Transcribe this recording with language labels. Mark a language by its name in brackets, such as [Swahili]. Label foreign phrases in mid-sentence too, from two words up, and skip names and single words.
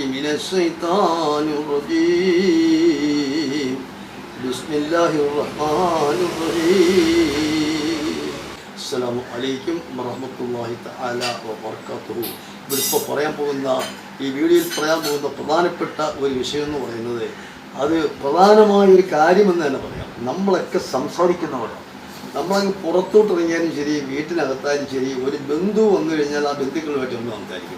[Arabic] الشيطان الرجيم بسم الله الرحمن الرحيم السلام عليكم ورحمة الله تعالى وبركاته. [Malayalam] ഇപ്പോൾ പറയാൻ പോകുന്ന ഈ വീഡിയോയിൽ പറയാൻ പോകുന്ന പ്രധാനപ്പെട്ട ഒരു വിഷയം എന്ന് പറയുന്നത് അത് പ്രധാനമായൊരു കാര്യമെന്ന് തന്നെ പറയാം. നമ്മളൊക്കെ സംസാരിക്കുന്നവരാണ്. നമ്മളങ്ങ് പുറത്തോട്ടിറങ്ങിയാലും ശരി, വീട്ടിനകത്തായാലും ശരി, ഒരു ബന്ധു വന്നു കഴിഞ്ഞാൽ ആ ബന്ധുക്കളുമായിട്ട് ഒന്ന് സംസാരിക്കും.